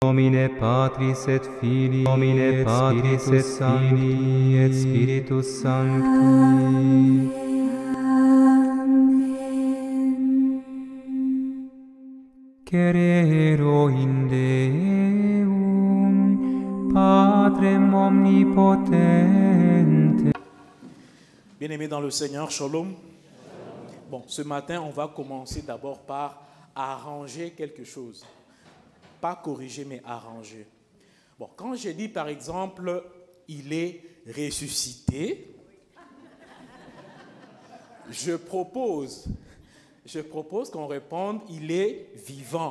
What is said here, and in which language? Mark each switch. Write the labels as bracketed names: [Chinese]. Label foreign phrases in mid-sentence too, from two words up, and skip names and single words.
[Latin] nomine Patris et Filii, nomine Patris et Filii et Spiritus Sancti. Cerero in Deum, Patrem omnipotente. [French] Bien-aimés dans le Seigneur, shalom. Bon, ce matin, on va commencer d'abord par arranger quelque chose. Pas corriger, mais arranger. Bon, quand j'ai dit, par exemple, il est ressuscité, je propose qu'on réponde, il est vivant.